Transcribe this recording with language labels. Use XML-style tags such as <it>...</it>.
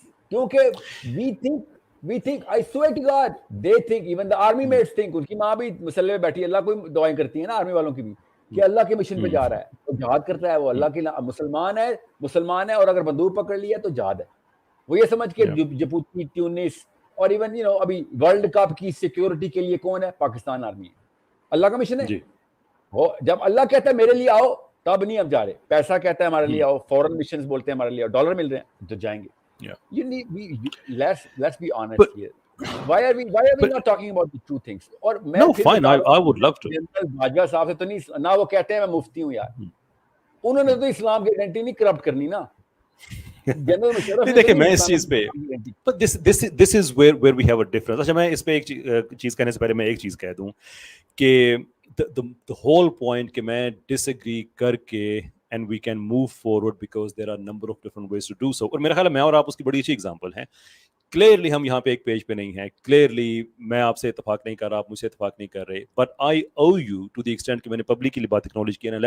<ur>کیونکہ</ur> <en>we think I swear to God they think, even the army mates think,</en> <ur>ان کی ماں بھی مسلح میں بیٹھی اللہ کو دعائیں کرتی ہیں نا آرمی والوں کی بھی کہ اللہ کے مشن پہ جا رہا ہے تو جہاد کرتا ہے وہ اللہ کے مسلمان ہے اور اگر بندوق پکڑ لیا تو جہاد ہے. وہ یہ سمجھ کے جبوتی ٹیونس اور ایون ابھی ورلڈ کپ کی سیکیورٹی کے لیے کون ہے؟ پاکستان آرمی ہے. اللہ کا مشن ہے. وہ جب اللہ کہتا ہے میرے لیے آؤ تب نہیں ہم جا رہے. پیسہ کہتا ہے ہمارے لیے آؤ, فورن مشنز بولتے ہیں ہمارے لیے, ڈالر مل رہے ہیں تو جائیں گے.</ur> <en>You need, let's be honest here. Why are we not talking about the true things?</en> <ur>اور میں</ur> <en>no fine, I would love to.</en> <ur>Bajwa صاحب سے تو نہیں نہ وہ کہتے ہیں میں مفتی ہوں یار, انہوں نے تو اسلام کی آئیڈینٹی نہیں کرپٹ کرنی نا. دیکھیں میں اس چیز پہ</ur> <en>this is where we have a difference.</en> <ur>اچھا میں اس پہ ایک چیز کہنے سے پہلے میں ایک چیز کہہ دوں کہ</ur> <en>the whole point</en> <ur>کہ میں disagree کر کے</ur> <en>and we can move forward because there are number of different ways to do so.</en> <ur>اور میرا خیال ہے میں اور آپ اس کی بڑی اچھی ایگزامپل ہیں. کلیئرلی ہم یہاں پہ ایک پیج پہ نہیں ہیں, کلیئرلی میں آپ سے اتفاق نہیں کر رہا, آپ مجھ سے اتفاق نہیں کر رہے,</ur> <en>but I owe you to the extent</en> <ur>کہ میں نے پبلکلی بات اکنالج کی ہے.</ur>